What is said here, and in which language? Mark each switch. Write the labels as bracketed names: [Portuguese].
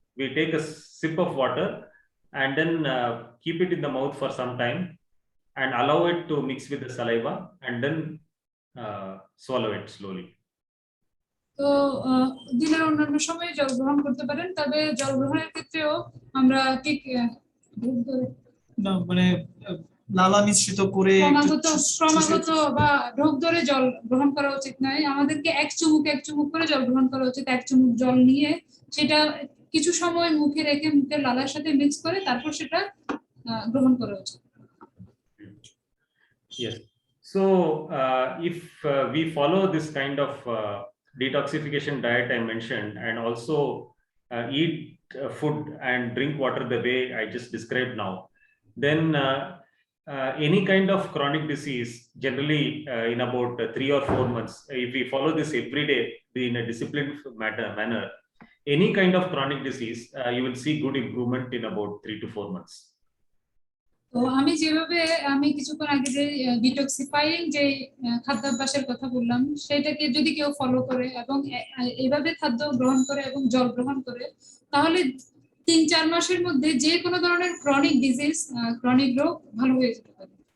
[English] We take a sip of water and then keep it in the mouth for some time and allow it to mix with the saliva and then swallow it slowly. [Bangla] তো দিনের অন্যান্য সময়ে জল গ্রহণ করতে পারেন, তবে জল গ্রহণের ক্ষেত্রেও আমরা ঠিক না মানে লালা মিশ্রিত করে ক্রমাগত বা ঢোক ধরে জল গ্রহণ করা উচিত নয়। আমাদেরকে এক চুমুক করে জল গ্রহণ করা উচিত। 1 চুমুক জল নিয়ে সেটা কিছু সময় মুখে রেখে মুখের লালার সাথে মিক্স করে তারপর সেটা গ্রহণ করা উচিত। [English] Yes, so if we follow this kind of detoxification diet I mentioned and also eat food and drink water the way I just described now, then any kind of chronic disease generally in about 3 or 4 months, if we follow this every day in a disciplined manner, any kind of chronic disease you will see good improvement in about 3 to 4 months. [Bangla] তো আমি কিছুক্ষণ আগে যে detoxifying যে খাদ্যাভ্যাসের কথা বললাম সেটাকে যদি কেউ ফলো করে এবং এইভাবে খাদ্য গ্রহণ করে এবং জল গ্রহণ করে তাহলে 3-4 মাসের মধ্যে যে কোনো ধরনের ক্রনিক রোগ ভালো হয়ে যেতে পারে।